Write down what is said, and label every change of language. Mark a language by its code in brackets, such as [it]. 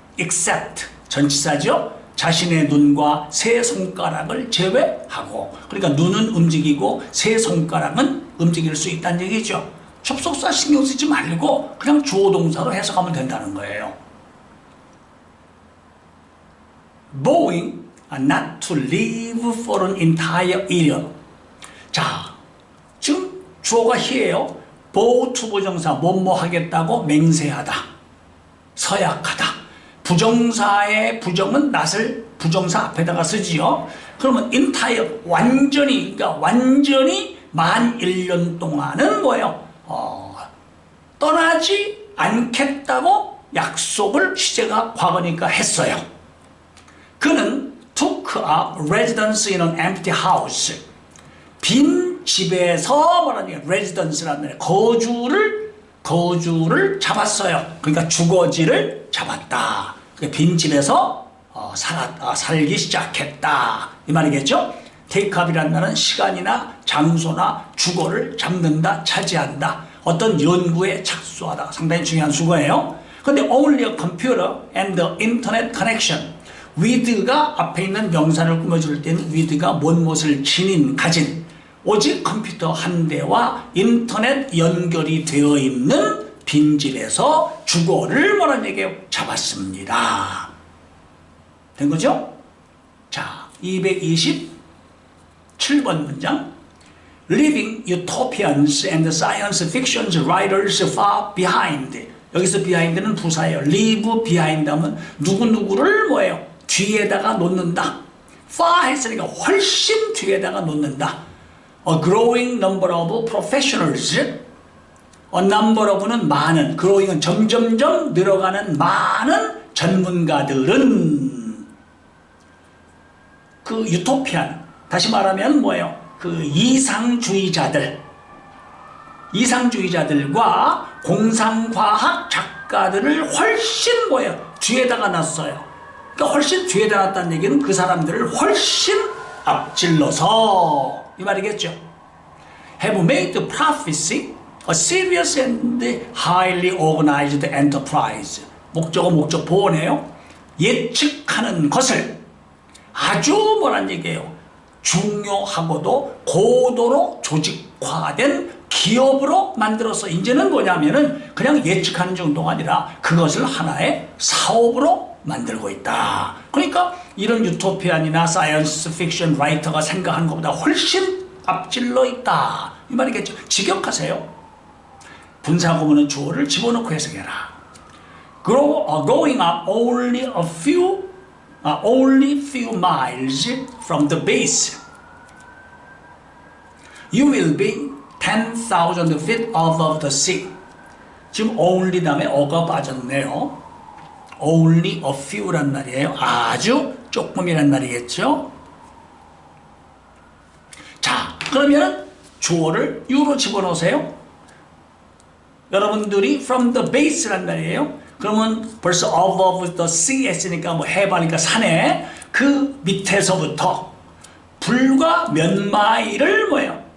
[ko] except, 전치사죠. 자신의 눈과 세 손가락을 제외하고. 그러니까 눈은 움직이고 세 손가락은 움직일 수 있다는 얘기죠. 접속사 신경 쓰지 말고 그냥 주어 동사로 해석하면 된다는 거예요. [en] Vowing not to live for an entire year. [ko] 자, 지금 주어가 he예요. vow to 부정사 뭐뭐 하겠다고 맹세하다, 서약하다. 부정사의 부정은 not을 부정사 앞에다가 쓰지요. 그러면 entire 완전히, 그러니까 완전히 만 1년 동안은 뭐예요? 떠나지 않겠다고 약속을 시제가 과거니까 했어요. 그는 [en] took up residence in an empty house. [ko] 빈 집에서 말하는 residence라는 말, 거주를 잡았어요. 그러니까 주거지를 잡았다. 빈 집에서 살기 시작했다. 이 말이겠죠? take up이라는 말은 시간이나 장소나 주거를 잡는다, 차지한다. 어떤 연구에 착수하다. 상당히 중요한 수거예요. 근데 [en] only a computer and the internet connection. [ko] with가 앞에 있는 명사를 꾸며줄 때는 with가 무엇을 가진 오직 컴퓨터 한 대와 인터넷 연결이 되어 있는 빈집에서 주거를 뭐라는 얘기예요? 잡았습니다. 된 거죠? 자, 227번 문장. [en] Leaving utopians and science fiction writers far behind. [ko] 여기서 behind는 부사예요. leave behind 하면 누구누구를 뭐예요? 뒤에다가 놓는다. far 했으니까 훨씬 뒤에다가 놓는다. [en] A growing number of professionals. [ko] A number of는 많은, growing은 점점점 늘어가는 많은 전문가들은 그 유토피안, 다시 말하면 뭐예요? 그 이상주의자들과 공상과학 작가들을 훨씬 뭐예요? 뒤에다가 놨어요. 그러니까 훨씬 뒤에다 놨다는 얘기는 그 사람들을 훨씬 앞질러서 이 말이겠죠. [en] Have made prophecy a serious and highly organized enterprise. [ko] 목적어 목적 보호네요. 예측하는 것을 아주 뭐란 얘기예요? 중요하고도 고도로 조직화된 기업으로 만들어서 이제는 뭐냐면은 그냥 예측하는 정도가 아니라 그것을 하나의 사업으로 만들고 있다. 그러니까 이런 유토피안이나 사이언스 픽션 라이터가 생각하는 것보다 훨씬 앞질러 있다. 이 말이겠죠. 직역하세요. 분사구문은 주어를 집어넣고 해석해라. [en] Going up only few miles from the base. You will be 10,000 feet above the sea. [ko] 지금 only 다음에 어가 빠졌네요. only a few란 말이에요. 아주 조금이란 말이겠죠. 자, 그러면 주어를 you로 집어넣으세요. 여러분들이 [en] from the base [ko] 란 말이에요. 그러면 벌써 [en] above the sea [ko] 했으니까 뭐 해바니까 산에 그 밑에서부터 불과 몇 마일을 뭐예요?